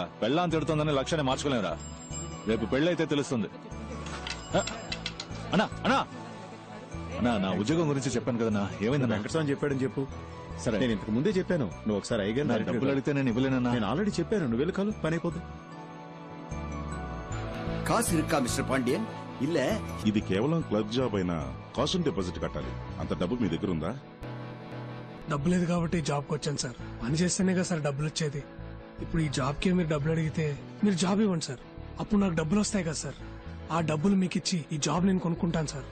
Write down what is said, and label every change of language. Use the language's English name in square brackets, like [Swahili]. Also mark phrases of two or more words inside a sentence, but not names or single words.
[Telugu] పెళ్ళాన్ని తిడుతుందని లక్ష్యాన్ని మార్చుకోలేమురా. రేపు పెళ్ళైతే తెలుస్తుంది. అన్నా అన్నా అన్నా నా ఉద్యోగం గురించి చెప్పాను కదన్నా, ఏమైందన్నా? వెంకటస్వామి చెప్పాడని చెప్పు. సరే నేను ఇంతకు ముందే చెప్పాను, నువ్వు ఒకసారి నా అయ్యగారు డబ్బులు అడిగితే నేను ఇవ్వలేనన్నా. నేను ఆల్రెడీ చెప్పాను, నువ్వు వెళ్ళి కాలు పని అయిపోతుంది. [Tamil] காசு இருக்கா மிஸ்டர் பாண்டியன்? இல்ல [Telugu] ఇది కేవలం [English] clerk job [Telugu] అయినా [English] cost deposit [Telugu] కట్టాలి. అంత డబ్బు మీ దగ్గర ఉందా? డబ్బు లేదు కాబట్టి జాబ్కి వచ్చాను సార్. పని చేస్తేనే కదా సార్ డబ్బులు వచ్చేది. ఇప్పుడు ఈ జాబ్కి మీరు డబ్బులు అడిగితే మీరు జాబ్ ఇవ్వండి సార్. అప్పుడు నాకు డబ్బులు వస్తాయి కదా సార్. ఆ డబ్బులు మీకు ఇచ్చి ఈ జాబ్ నేను కొనుక్కుంటాను సార్.